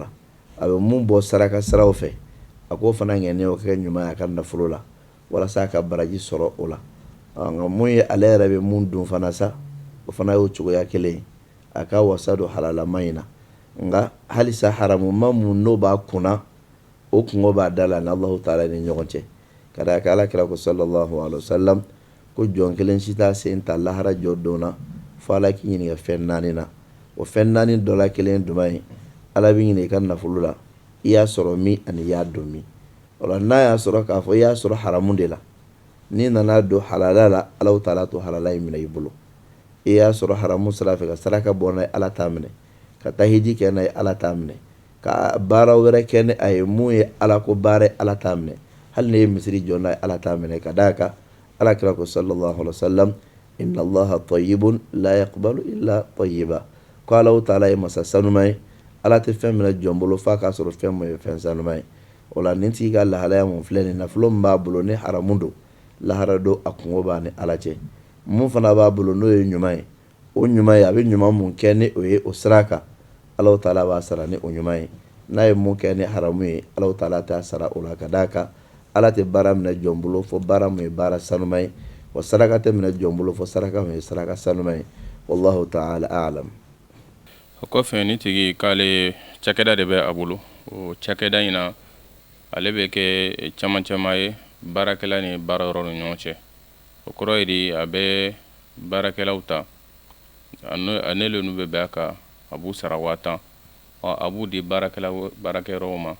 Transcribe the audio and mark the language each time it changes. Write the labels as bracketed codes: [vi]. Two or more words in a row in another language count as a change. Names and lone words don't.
[bm] a bɛ mun bɔ saraka siraw fɛ a k'o fana ŋɛniya o ka kɛ ɲuman ye a ka nafolo la walasa a ka baraji sɔrɔ o la. nka mun ye ale yɛrɛ bɛ mun dun fana sa o fana y'o cogoya kelen ye, a ka wasa don halalama in na. nka halisa haramuma mun n'o b'a kunna o kungo b'a da la ni Alahu Taala ni ɲɔgɔn cɛ. ka d'a kan Alakira ko [ar] صلى الله عليه وسلم [bm] ko jɔn kelen si t'a sen ta lahara jɔ don na fo Ala k'i ɲininka fɛn 4 na. o fɛn 4 dɔ la kelen duman ye Ala b'i ɲininka i ka nafolo la i y'a sɔrɔ min ani i y'a don min. o la n'a y'a sɔrɔ k'a fɔ i y'a sɔrɔ haramu de la, n'i nana don halala la Alahu Taala to halala in minɛ i bolo. i y'a sɔrɔ haramu sira fɛ ka saraka bɔ n'a ye Ala t'a minɛ, ka taa hiji kɛ n'a ye Ala t'a minɛ, ka baara wɛrɛ kɛ ni a ye mun ye Ala ko baara ye Ala t'a minɛ, hali ni ye misiri jɔ n'a ye Ala t'a minɛ. ka d'a kan Alakira ko [ar] صلى الله عليه وسلم إن الله طيب لا يقبل إلا طيبا, [bm] ko Alahu Taala ye masa sanuma ye, Ala tɛ fɛn minɛ jɔn bolo f'a k'a sɔrɔ fɛn mun ye fɛn sanuma ye. o la nin tigi ka lahalaya mun filɛ nin nafolo min b'a bolo ni haramu don lahara don a kungo b'a ni Ala cɛ. mun fana b'a bolo n'o ye ɲuman ye o ɲuman ye a bɛ ɲuman mun kɛ ni o ye o sira kan Alahu Taala b'a sara ni o ɲuman ye. n'a ye mun kɛ ni haramu ye Alahu Taala t'a sara o la. ka d'a kan Ala tɛ baara minɛ jɔn bolo fo baara mun ye baara sanuma ye, wa saraka tɛ minɛ jɔn bolo fo saraka mun ye saraka sanuma ye. [ar] والله تعالى أعلم. [bm] o kɔfɛ ni tigi k'ale cakɛda de bɛ a bolo, o cakɛda in na ale bɛ kɛ caman caman ye baarakɛla ni baarayɔrɔ ni ɲɔgɔn cɛ. o kɔrɔ ye di a bɛ baarakɛlaw ta a n'olu bɛ bɛn a kan a b'u sara 50,000 a b'u di baarakɛyɔrɔw ma.